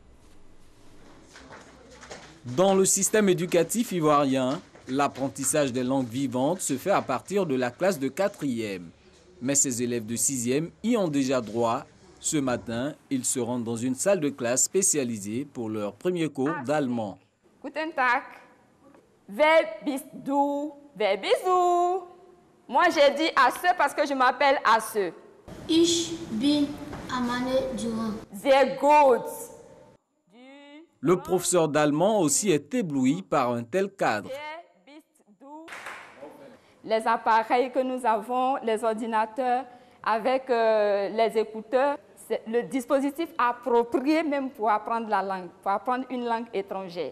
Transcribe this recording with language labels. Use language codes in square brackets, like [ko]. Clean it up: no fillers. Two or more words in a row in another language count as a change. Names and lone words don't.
[fr] Dans le système éducatif ivoirien, l'apprentissage des langues vivantes se fait à partir de la classe de 4e. Mais ces élèves de 6e y ont déjà droit. Ce matin, ils se rendent dans une salle de classe spécialisée pour leur premier cours d'allemand. [de] Guten Tag. Wer bist du? Wer bist du? [fr] Moi, j'ai dit Asse parce que je m'appelle Asse. [de] Ich bin Amane Durand. Sehr gut. [fr] Le professeur d'allemand aussi est ébloui par un tel cadre. Les appareils que nous avons, les ordinateurs avec les écouteurs, c'est le dispositif approprié même pour apprendre la langue, pour apprendre une langue étrangère.